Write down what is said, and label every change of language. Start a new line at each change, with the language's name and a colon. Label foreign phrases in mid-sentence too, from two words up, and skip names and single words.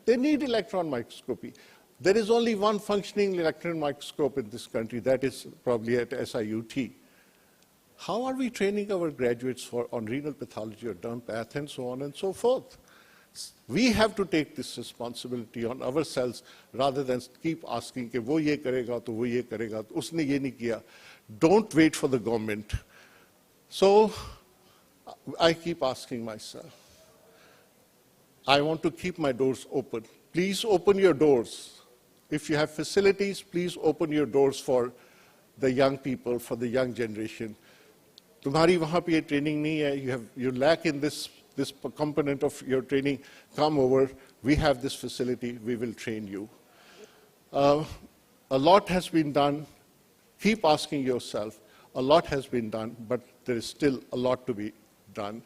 English: They need electron microscopy. There is only one functioning electron microscope in this country, that is probably at SIUT. How are we training our graduates on renal pathology or derm path and so on and so forth? We have to take this responsibility on ourselves rather than keep asking,
Urdu: کہ وہ یہ کرے گا، تو وہ یہ کرے گا، اس نے یہ نہیں کیا.
English: Don't wait for the government. So I keep asking myself, I want to keep my doors open. Please open your doors. If you have facilities, please open your doors for the young people, for the young generation.
Urdu: تمہاری وہاں پہ یہ training نہیں ہے,
English: you lack in this component of your training, come over, we have this facility, we will train you. A lot has been done. Keep asking yourself, a lot has been done, but there is still a lot to be done.